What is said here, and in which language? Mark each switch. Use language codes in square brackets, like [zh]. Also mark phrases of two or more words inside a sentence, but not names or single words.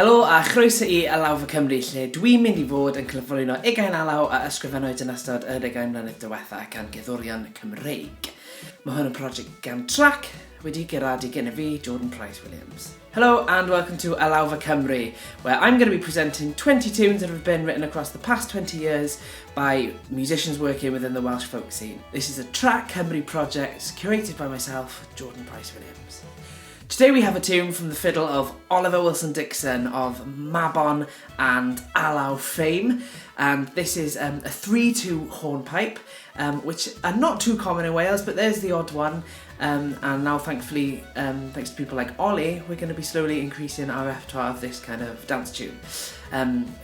[cy] a chroeso i Alawfa Cymru, lle dwi'n mynd i fod yn cyflwyno 20 alaw a ysgrifennwyd yn ystod y 20 mlynedd diwethaf gan gyddorion Cymreig. Mae hwn yn prosiect gan Trac, wedi gyrraedd i gyda fi, Jordan Price-Williams. [en] Hello and welcome to Alawfa Cymru, where I'm going to be presenting 20 tunes that have been written across the past 20 years by musicians working within the Welsh folk scene. This is a Trac Cymru project curated by myself, Jordan Price-Williams. Today we have a tune from the fiddle of Oliver Wilson-Dickson of Mabon and Alaw fame, and this is a 3/2 hornpipe, which are not too common in Wales, but there's the odd one, and now thankfully, thanks to people like Ollie, we're going to be slowly increasing our repertoire of this kind of dance tune.